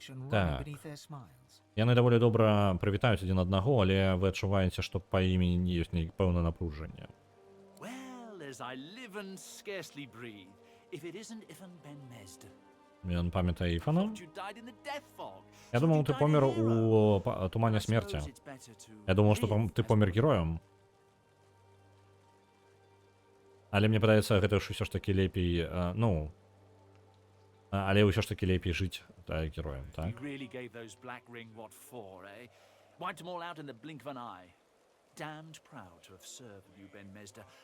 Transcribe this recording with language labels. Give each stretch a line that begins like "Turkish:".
Belarusian: Так. Яны даволі добра прывітаюць адзін аднаго, але вы адчуваеце, што па імі ёсць пэўнае напружанне.
English: Well, as I live and scarcely breathe, if it isn't Ifan Ben Mesd.
Belarusian: Ён памятае Іфана?
English: You died in the death fog.
Belarusian: Я думаў, ты помер у тумане смерці. Я думаў, што ты помер героем. Але мне падаецца, гэта ж усё ж такі лепей, ну, але ўсё ж такі лепей жыць героем, так?
English: You really gave those black ring what for, eh? Wiped them all out in the blink of an eye. Damned proud to have served you, Ben Mesd.